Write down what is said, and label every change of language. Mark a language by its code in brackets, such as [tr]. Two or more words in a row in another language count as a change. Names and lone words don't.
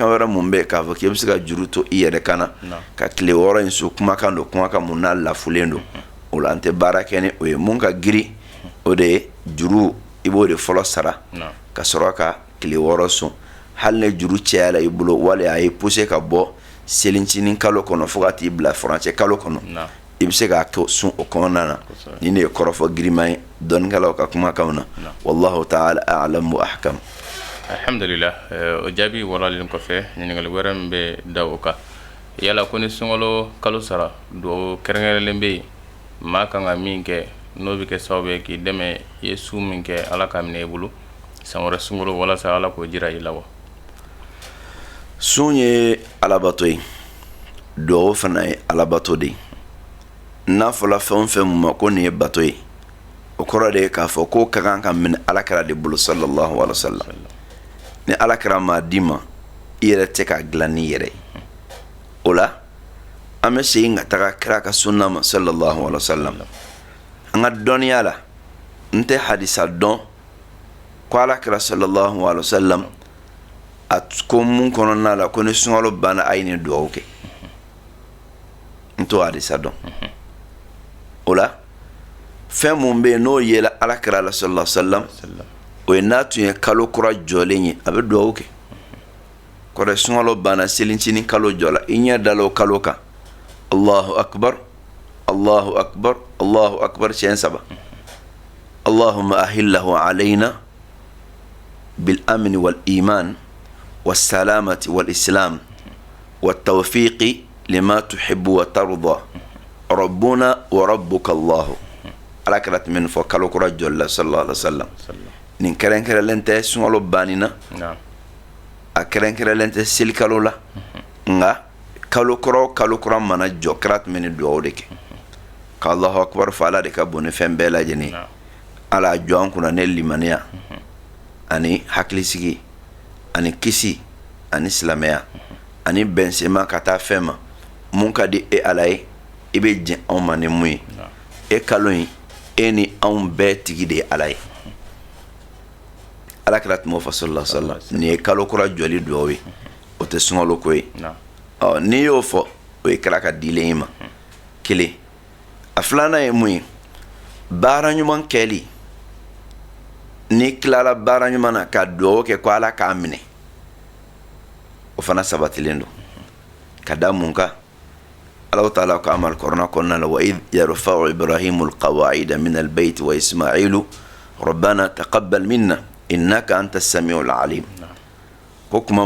[bm] wɛrɛ mun bɛ k'a fɔ k'i bɛ se ka juru to i yɛrɛ kan na ka tile 6 in sun kumakan don kumakan mun n'a lafulen don o la an tɛ baara kɛ ni o ye mun ka giri o de ye juru i b'o de fɔlɔ sara ka sɔrɔ ka tile 6 sun hali ni juru cɛyala i bolo wali a ye poussé ka bɔ selincinin kalo kɔnɔ fo ka t'i bila furancɛ kalo kɔnɔ i bɛ se k'a sun o kɔnɔna na ni ne ye kɔrɔfɔ giriman ye dɔnnikɛlaw ka kumakanw na [ar] والله تعالى أعلم وأحكم. [bm] Alhamdulillah, o jaabi walalen kɔfɛ ɲininkali wɛrɛ min bɛ da o kan yala ko ni sunkalo kalo sara dugawu kɛrɛnkɛrɛnlen bɛ yen maa kan ka min kɛ n'o bɛ kɛ sababu ye k'i dɛmɛ i ye su min kɛ ala ka minɛ i bolo san wɛrɛ sunkalo walasa ala k'o jira i la wa. Sun ye alabato ye dugawu fana ye alabato de ye n'a fɔla fɛn o fɛn mun ma ko nin ye bato ye o kɔrɔ de ye k'a fɔ ko ka kan ka minɛ alakira de bolo [ar] صلى الله عليه وسلم [bm] ni alakira m'a d'i ma i yɛrɛ tɛ k'a dilan n'i yɛrɛ ye o la an bɛ segin ka taga kira ka sunna ma [ar] صلى الله عليه وسلم [bm] an ka dɔnniya la n tɛ hadisa dɔn ko alakira [ar] صلى الله عليه وسلم [bm] a ko mun kɔnɔna la ko ni sunkalo banna a ye nin dugawu kɛ n t'o hadisa dɔn o la fɛn mun bɛ yen n'o yela alakira la [ar] صلى الله عليه وسلم [bm] o ye n'a tun ye kalo kura jɔlen ye a bɛ dugawu kɛ kɔrɔ sunkalo banna selincinin kalo jɔla i ɲɛ dala o kalo kan [ar] الله أكبر الله أكبر الله أكبر [bm] siɲɛ 3 [ar] اللهم أهله علينا بالأمن والإيمان والسلامة والإسلام والتوفيق لما تحب وترضى ربنا وربك [bm] Allahu alakira tun bɛ nin fɔ kalo kura jɔli la [ar] صلى الله عليه وسلم [bm] nin kɛrɛnkɛrɛnlen tɛ sunkalo banni na a kɛrɛnkɛrɛnlen tɛ seli kalo la nka kalo kura mana jɔ kira tun bɛ nin dugawu de kɛ ka [ar] الله أكبر [bm] fɔ ala de ka bon ni fɛn bɛɛ lajɛlen ala jɔ an kunna ne limaniya ani hakilisigi ani kisi ani silamɛya ani bɛnsema ka taa fɛn ma mun ka di e ala ye i bɛ jɛn anw ma ni mun ye e kalo in e ni anw bɛɛ tigi de ye ala ye alakira tun b'o fɔ [ar] صلى الله عليه وسلم [bm] nin ye kalo kura jɔli dugawu ye o tɛ sunkalo ko ye n'i y'o fɔ o ye kira ka dilen i ma kelen a filanan ye mun ye baara ɲuman kɛli n'i tilala baara ɲuman na ka dugawu kɛ ko ala k'a minɛ o fana sabatilen don ka da mun kan [ar] الله تعالى [bm] ka amal korona kɔnɔna la [ar] وإذ يرفع إبراهيم القواعد من البيت وإسماعيل ربنا تقبل منا إنك أنت السميع العليم [bm] ko kuma